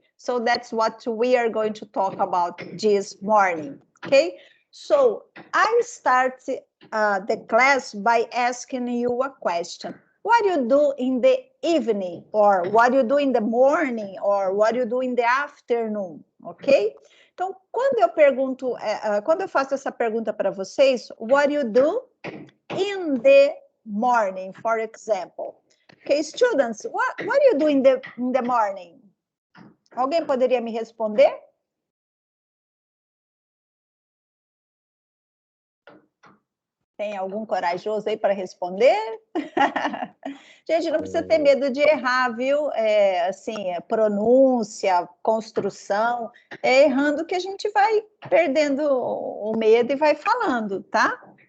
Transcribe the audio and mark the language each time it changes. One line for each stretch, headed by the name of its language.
English: So that's what we are going to talk about this morning, okay? So I start the class by asking you a question. What do you do in the evening, or what do you do in the morning, or what do you do in the afternoon, okay?
Portuguese: Então, quando eu pergunto, quando eu faço essa pergunta para vocês,
English: what do you do in the morning, for example? Okay, students, what do you do in the morning?
Portuguese: Alguém poderia me responder? Tem algum corajoso aí para responder? Gente, não precisa ter medo de errar, viu? Pronúncia, construção. É errando que a gente vai perdendo o medo e vai falando, tá?